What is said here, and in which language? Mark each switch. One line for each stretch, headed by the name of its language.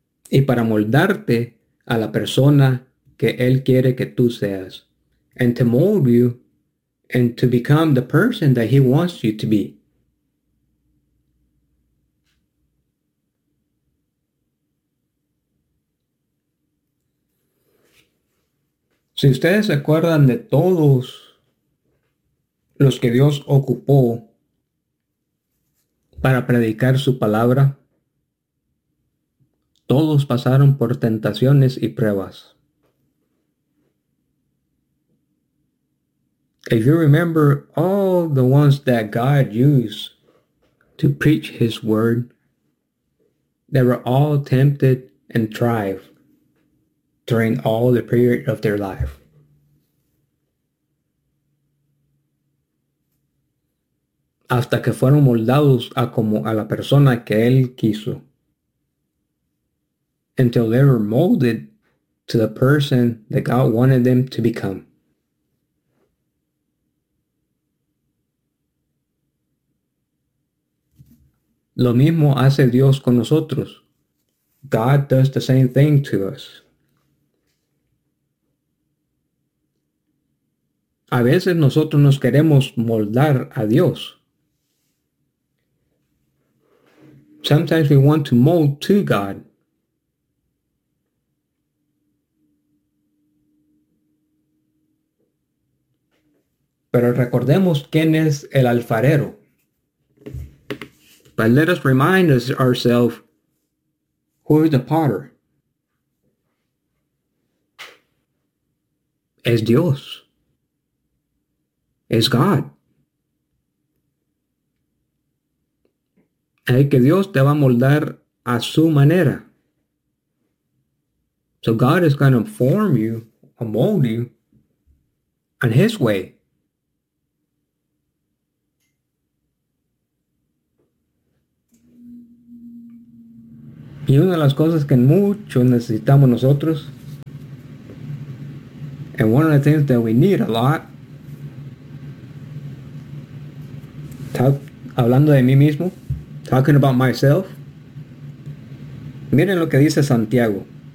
Spanish: Y para moldarte a la persona que Él quiere que tú seas.
English: And to mold you and to become the person that He wants you to be.
Spanish: Si ustedes se acuerdan de todos los que Dios ocupó para predicar su palabra, todos pasaron por tentaciones y pruebas.
English: If you remember all the ones that God used to preach His word, they were all tempted and tried during all the period of their life.
Spanish: Hasta que fueron moldados a como a la persona que Él quiso.
English: Until they were molded to the person that God wanted them to become.
Spanish: Lo mismo hace Dios con nosotros.
English: God does the same thing to us.
Spanish: A veces nosotros nos queremos moldar a Dios.
English: Sometimes we want to mold to God.
Spanish: Pero recordemos quién es el alfarero.
English: But let us remind ourselves who is the potter.
Spanish: Es Dios. Es God. Es que Dios te va a moldar a su manera.
English: So God is going to form you, mold you, in his way.
Spanish: Y una de las cosas que mucho necesitamos nosotros,
English: and one of the things that we need a lot,
Spanish: hablando de mí mismo,
English: talking about myself,
Spanish: miren lo que dice Santiago.